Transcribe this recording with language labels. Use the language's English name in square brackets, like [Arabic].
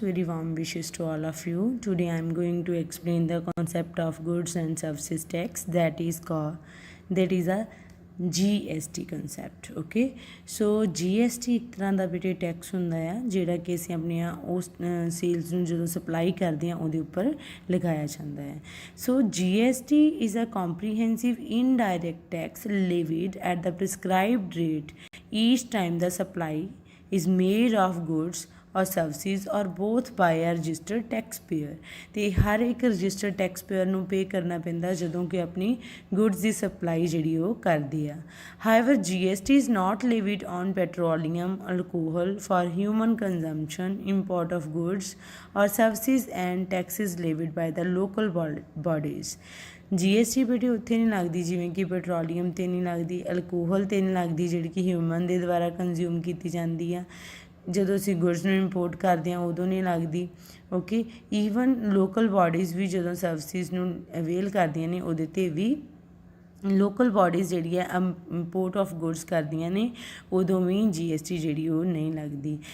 [English] Very warm wishes to all of you. Today I am going to explain the concept of goods and services tax that is a GST concept. [Punjabi] Okay, so GST ਇੱਕ ਤਰ੍ਹਾਂ ਦਾ ਬੇਟੇ tax ਹੁੰਦਾ ਆ ਜਿਹੜਾ ਕਿ ਅਸੀਂ ਆਪਣੀਆਂ ਉਸ ਸੇਲਸ ਨੂੰ ਜਦੋਂ ਸਪਲਾਈ ਕਰਦੇ ਹਾਂ ਉਹਦੇ ਉੱਪਰ ਲਗਾਇਆ ਜਾਂਦਾ ਹੈ। [English] So GST is a comprehensive indirect tax levied at the prescribed rate each time the supply is made of goods or services or both by a registered taxpayer। [Punjabi] ਤੇ ਹਰ ਇੱਕ ਰਜਿਸਟਰਡ ਟੈਕਸਪੇਅਰ ਨੂੰ ਪੇ ਕਰਨਾ ਪੈਂਦਾ ਜਦੋਂ ਕਿ ਆਪਣੀ ਗੁੱਡਸ ਦੀ ਸਪਲਾਈ ਜਿਹੜੀ ਉਹ ਕਰਦੇ ਆ। [English] However GST is not levied on petroleum, alcohol for human consumption, import of goods or services and taxes levied by the local bodies। [Punjabi] GST ਬੇਟੇ ਉੱਥੇ ਨਹੀਂ ਲੱਗਦੀ ਜਿਵੇਂ ਕਿ ਪੈਟਰੋਲੀਅਮ 'ਤੇ ਨਹੀਂ ਲੱਗਦੀ, ਅਲਕੋਹਲ 'ਤੇ ਨਹੀਂ ਲੱਗਦੀ ਜਿਹੜੀ ਕਿ ਹਿਊਮਨ ਦੇ ਦੁਆਰਾ ਕੰਜ਼ਿਊਮ ਕੀਤੀ ਜਾਂਦੀ ਆ। ਜਦੋਂ ਅਸੀਂ ਗੁਡਸ ਨੂੰ ਇੰਪੋਰਟ ਕਰਦੇ ਹਾਂ ਉਦੋਂ ਨਹੀਂ ਲੱਗਦੀ। ਓਕੇ, ਈਵਨ ਲੋਕਲ ਬਾਡੀਜ਼ ਵੀ ਜਦੋਂ ਸਰਵਿਸਿਜ਼ ਨੂੰ ਅਵੇਲ ਕਰਦੀਆਂ ਨੇ ਉਹਦੇ 'ਤੇ ਵੀ ਲੋਕਲ ਬਾਡੀਜ਼ ਜਿਹੜੀ ਹੈ ਇੰਪੋਰਟ ਆਫ ਗੁਡਸ ਕਰਦੀਆਂ ਨੇ ਉਦੋਂ ਵੀ GST ਜਿਹੜੀ ਉਹ ਨਹੀਂ ਲੱਗਦੀ।